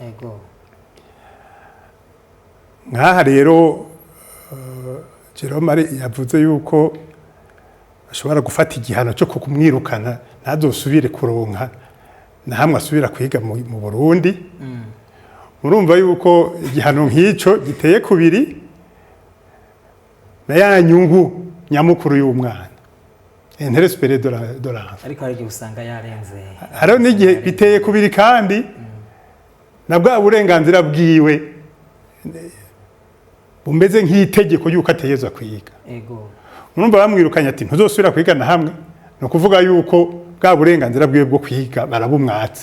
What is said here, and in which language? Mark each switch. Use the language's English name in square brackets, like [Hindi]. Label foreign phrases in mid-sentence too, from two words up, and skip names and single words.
[Rundi] Nkaha rero Jerome yavuze yuko ashobora gufata igihano cyo kumwirukana ntazosubire kuronka na hamwe asubira kwiga mu Burundi. Murumva yuko igihano nk'ico giteye kubiri na ya nyungu nyamukuru y'umwana [French] intérêt supérieur de l'enfant. [Rundi] Ariko hari usanga yarenze. Haro n'igihe biteye kubiri kandi na bwa burenganzira bwiwe bumeze nk'itegeko yuko ategezwa kwiga. Murumva bamwirukanye ati ntuzosubira kwiga na hamwe, no kuvuga yuko bwa burenganzira bwiwe bwo kwiga barabumwatse.